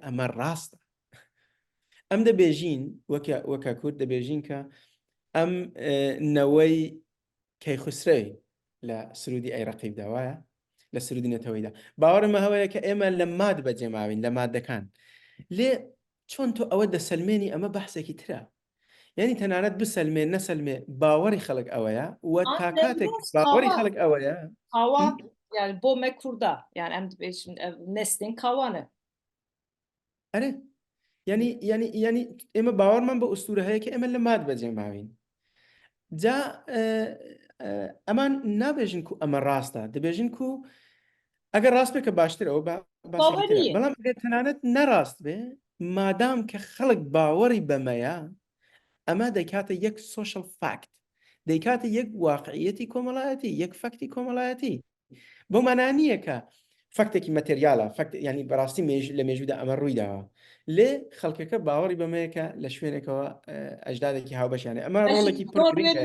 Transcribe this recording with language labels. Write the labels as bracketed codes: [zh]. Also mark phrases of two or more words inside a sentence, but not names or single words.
[ckb] ئەمە ڕاستە ئەم دەبێژین وەکە کورد دەبێژین کە ئەم نەوەی کەیخسرەی لە سرودی عێراقی داوایە لە سرودی نەتەوەیدا باوەڕمە هەوەیە کە ئێمە لە ماد بەجێماوین لە مادەکان لێ چۆن تۆ ئەوە دەسەلمێنی ئەمە بەحسێکی ترە یعنی تەنانەت بسەلمێ نەسەلمێ باوەڕی خەڵک ئەوەیە وە تا کاتێک باوەڕی خەڵک ئەوەیە [ku] yani بۆ me Kurda yani em dibêjin neslên kawan e [ckb] ئەرێ ینی ئێمە باوەڕمان بە ئوستورە هەیە کە ئێمە لە ماد بەجێماوین جا ئەمان نابێژن و ئەمە ڕاستە دەبێژن و ئەگەر ڕاست بێ کە باشترەوە باسێکی ترە باوەریە بەڵام ئەگەر تەنانەت نەڕاست بێ مادام کە خەڵک باوەڕی بەمەیە ئەمە دەکاتە یەک [en] social fact [ckb] دەیکاتە یەک واقعیەتی کۆمەڵایەتی یەک فەکتی کۆمەڵایەتی بۆ مانای نییە کە فەکتێکی مەتریالە ینی بەڕاستی لە مێژوودا ئەمە ڕوویداوە لێ خەڵکەکە باوەڕی بەمەیەکە لە شوێنێکەوە ئەجدادێکی هاوبەشیانە ئەمە ڕۆڵێکی پڕ گرنگە